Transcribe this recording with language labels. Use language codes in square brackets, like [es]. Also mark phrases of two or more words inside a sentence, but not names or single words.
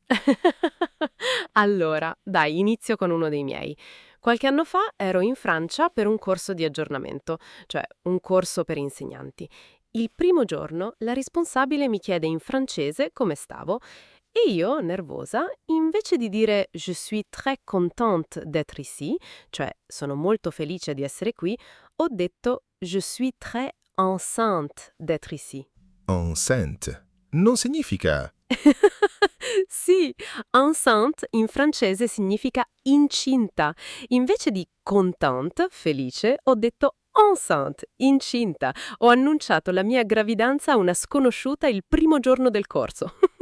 [it] Allora, dai, inizio con uno dei miei. Qualche anno fa ero in Francia per un corso di aggiornamento, cioè un corso per insegnanti. Il primo giorno la responsabile mi chiede in francese come stavo e io, nervosa, invece di dire [fr] «Je suis très contente d'être ici», [it] cioè sono molto felice di essere qui, ho detto [fr] «Je suis très enceinte d'être ici». [it] Enceinte non significa... Sì, enceinte in francese significa incinta. Invece di contente, felice, ho detto enceinte, incinta. Ho annunciato la mia gravidanza a una sconosciuta il primo giorno del corso.